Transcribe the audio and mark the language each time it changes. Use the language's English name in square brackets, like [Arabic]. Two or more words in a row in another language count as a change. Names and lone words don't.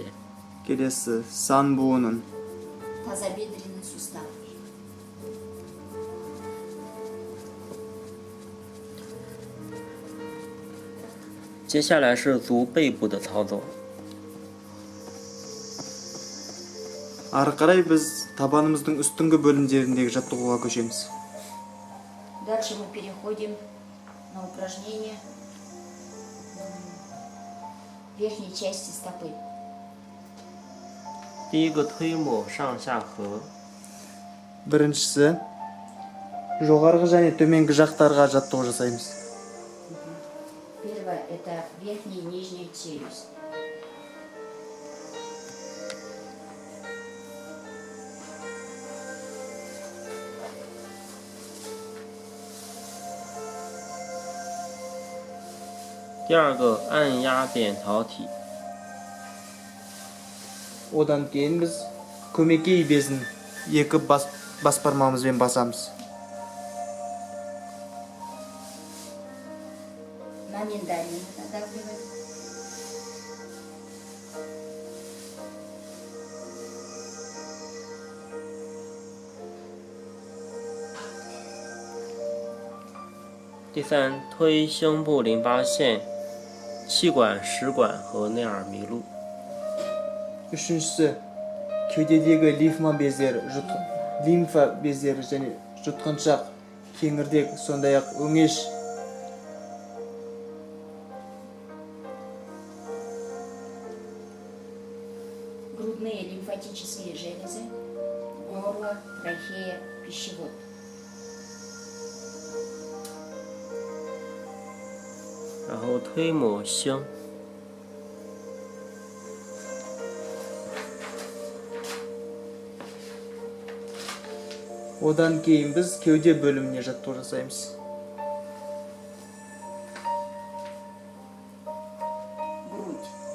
[Kazakh] Келесі. Сан буынын. [Russian] Тазобедренный сустав. [Chinese] 接下来是足背部的操作， [Kazakh] Ары қарай біз табанымыздың үстіңгі бөлімдеріндегі жаттығуға көшеміз. [Russian] Дальше мы переходим на упражнение верхней части стопы. [Chinese] 第一个推抹上下颌， [Kazakh] Біріншісі, жоғарғы және төменгі жақтарға жаттығу жасаймыз. [Russian] Первое – это верхняя и нижняя челюсть. [Chinese] « 第二个按压扁桃体， [Kazakh] Одан кейін біз көмекей безін екі бас бармағымызбен басамыз. [Russian] На миндалин надавливаем. [Chinese] « 第三，推胸部淋巴腺、气管、食管和内耳麋鹿。 [Kazakh] Үшіншісі, кеудедегі лимфа бездері және жұтқыншақ, кеңірдек, сондай-ақ өңеш. [Russian] Грудные лимфатические железы, горло, трахея, пищевод. [Chinese] 然后推抹胸， [Kazakh] Одан кейін біз кеуде бөліміне жаттығу жасаймыз. [Russian] Грудь.